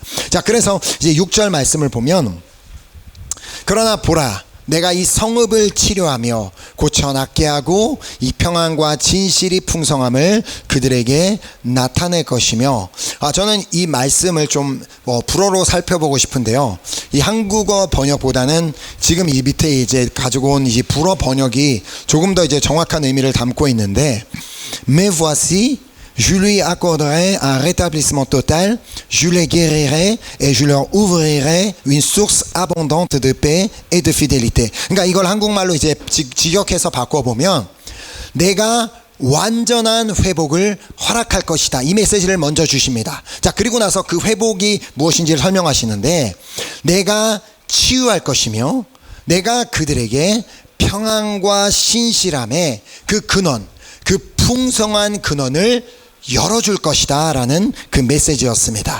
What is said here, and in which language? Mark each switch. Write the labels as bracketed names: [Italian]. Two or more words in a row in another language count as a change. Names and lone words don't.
[Korean] 자, 그래서 이제 6절 말씀을 보면, 그러나 보라, 내가 이 성읍을 치료하며 고쳐 낫게 하고 이 평안과 진실이 풍성함을 그들에게 나타낼 것이며, 저는 이 말씀을 좀 불어로 살펴보고 싶은데요. 이 한국어 번역보다는 지금 이 밑에 이제 가지고 온 이 불어 번역이 조금 더 이제 정확한 의미를 담고 있는데, [French] Mais voici, je lui accorderai un rétablissement total, je les guérirai et je leur ouvrirai une source abondante de paix et de fidélité. [Korean] 그러니까 이걸 한국말로 이제 직역해서 바꿔보면, 내가 완전한 회복을 허락할 것이다, 이 메시지를 먼저 주십니다. 자, 그리고 나서 그 회복이 무엇인지를 설명하시는데, 내가 치유할 것이며 내가 그들에게 평안과 신실함의 그 근원, 그 풍성한 근원을 열어줄 것이다 라는 그 메시지였습니다.